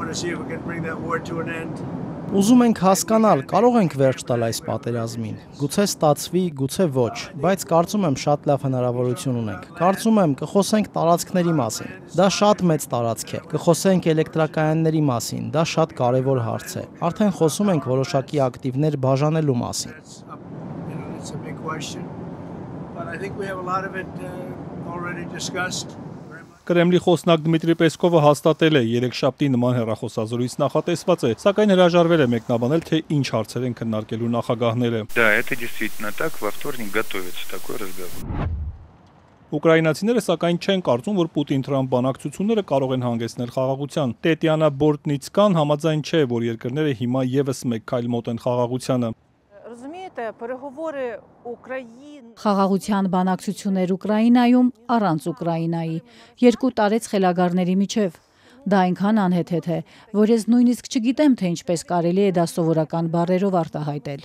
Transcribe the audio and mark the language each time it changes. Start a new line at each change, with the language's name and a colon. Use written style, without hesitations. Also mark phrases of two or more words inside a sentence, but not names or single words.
Armenian: Ուզում ենք հասկանալ, կարող ենք վերջ տալ այս պատերազմին։ Գուցե ստացվի, գուցե ոչ, բայց կարծում եմ շատ լավ հնարավորություն ունենք։ Կարծում եմ կխոսենք տարածքների մասին։ Դա շատ մեծ տարածք է։ Կխոսենք էլեկտրակայանների մասին, դա շատ կարևոր հարց է։ Արդեն խոսում ենք որոշակի ակտիվներ բաժանելու մասին։ Կրեմլի խոսնակ Դմիտրի Պեսկովը հաստատել է, երեքշաբթի նման հեռախոսազրույց նախատեսված է, սակայն հրաժարվել է մեկնաբանել, թե ինչ հարցեր են քննարկելու նախագահները։
Russian: Да, это действительно так, во вторник готовится такой разговор.
Armenian: Ուկրաինացիները սակայն չեն կարծում, որ Պուտին-Թրամփ բանակցությունները կարող են հանգեցնել խաղաղության։ Տետյանա Բորտնիցկան համաձայն չէ, որ երկրները հիմա եւս մեկ քայլ մոտ են խաղաղությանը։ Խաղաղության բանակցություններ Ուկրաինայում առանց Ուկրաինայի, երկու տարեց խելագարների միջև։ Դա այնքան անհեթեթ է, որ ես նույնիսկ չգիտեմ, թե ինչպես կարելի է դա սովորական բառերով արտահայտել։